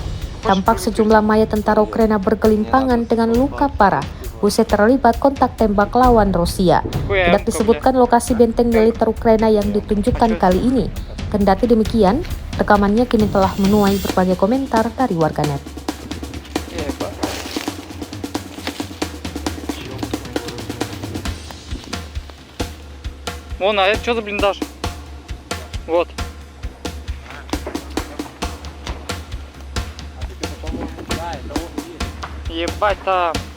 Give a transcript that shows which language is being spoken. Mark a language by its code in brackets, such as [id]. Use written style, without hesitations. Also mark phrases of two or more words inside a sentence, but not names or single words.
[id] Tampak sejumlah mayat tentara Ukraina bergelimpangan dengan luka parah usai terlibat kontak tembak lawan Rusia. Tidak disebutkan lokasi benteng militer Ukraina yang ditunjukkan kali ini. Kendati demikian, rekamannya kini telah menuai berbagai komentar dari warganet. [ru] Вон, а это что за блиндаж? Вот. Ебать там.